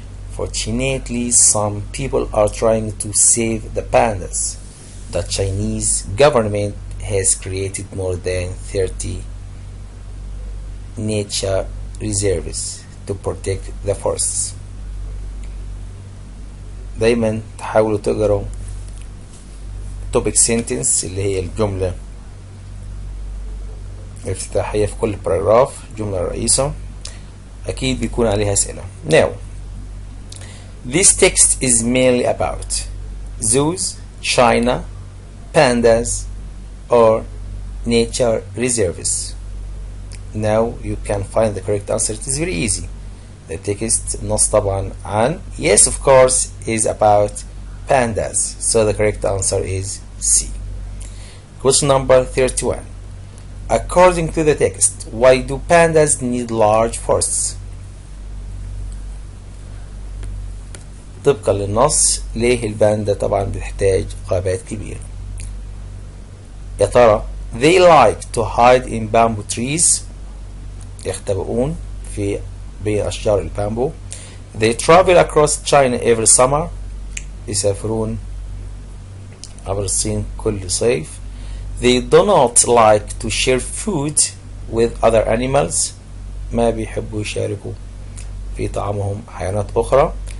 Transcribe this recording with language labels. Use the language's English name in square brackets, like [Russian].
[English] Fortunately, some people are trying to save the pandas. The Chinese government has created more than 30 nature reserves to protect the forests. [Arabic] دايما تحاولوا تقروا topic sentence اللي هي الجملة الافتتاحية في كل باراجراف، جملة رئيسة أكيد بيكون عليها أسئلة. [English] Now this text is mainly about zoos, China, pandas, or nature reserves. Now you can find the correct answer. It is very easy. The text [Arabic] نص طبعا عن [English] yes of course is about pandas. So the correct answer is C. Question number 31. According to the text, why do pandas need large forests? [Arabic] طبقا للنص ليه الباندا طبعا بتحتاج غابات كبيرة؟ يا ترى [English] they like to hide in bamboo trees، [Arabic] يختبئون في بين أشجار البامبو. [English] They travel across China every summer، [Arabic] يسافرون عبر الصين كل صيف. [English] They do not like to share food with other animals، [Arabic] ما بيحبوا يشاركوا في طعامهم حيوانات أخرى.